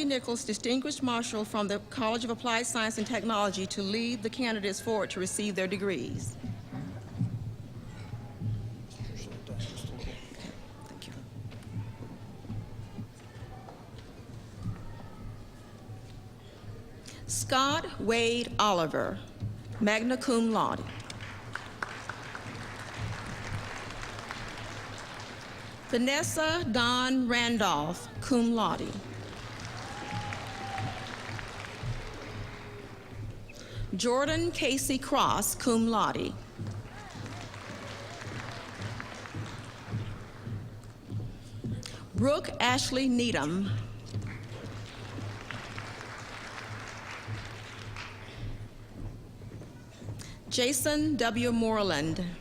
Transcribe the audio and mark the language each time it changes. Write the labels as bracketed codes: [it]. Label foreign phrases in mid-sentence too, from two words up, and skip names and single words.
[en] Nichols, Distinguished Marshal from the College of Applied Science and Technology, to lead the candidates forward to receive their degrees. Thank you. Scott Wade Oliver, [la] magna cum laude. [en] Vanessa Dawn Randolph, [la] cum laude. [en] Jordan Casey Cross, [la] cum laude. [en] Brooke Ashley Needham. Jason W. Moreland.